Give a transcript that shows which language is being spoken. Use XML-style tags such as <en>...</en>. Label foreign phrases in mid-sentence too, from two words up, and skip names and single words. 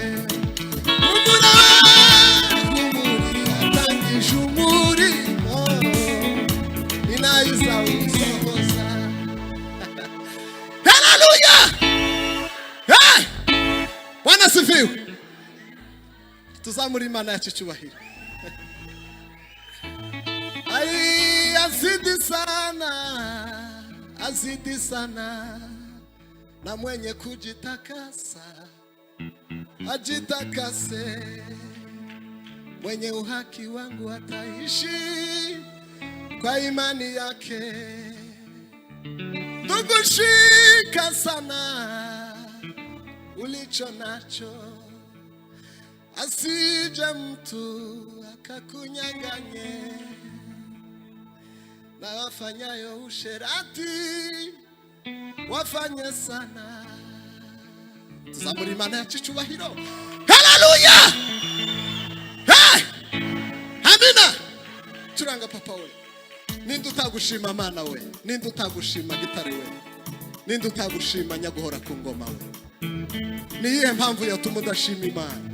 <rw>Umuri yatangije umurimo, ninayiza usohoza. Haleluya! Hey!</rw> <sw>Bwana sifiwe.</sw> <rw>Tuzamuri Imana yacu cyubahiro.</rw> <sw>Ai azidi sana, na mwenye kujitakasa ajitakase. Mwenye uhaki wangu ataishi kwa imani yake. Ndugu, shika sana ulicho nacho, asije mtu akakunyang'anye. Na wafanyayo usherati wafanye sana.</sw> <rw>Tuzamuri Imana yacu icyubahiro. Haleluya! Hey! Amina! Turanga papa we. Ninde utagushima Mana we? Ninde utagushima gitare we? Ninde utagushima nyaguhora ku ngoma we? Ni iyihe mpamvu yatuma udashima Imana?</rw>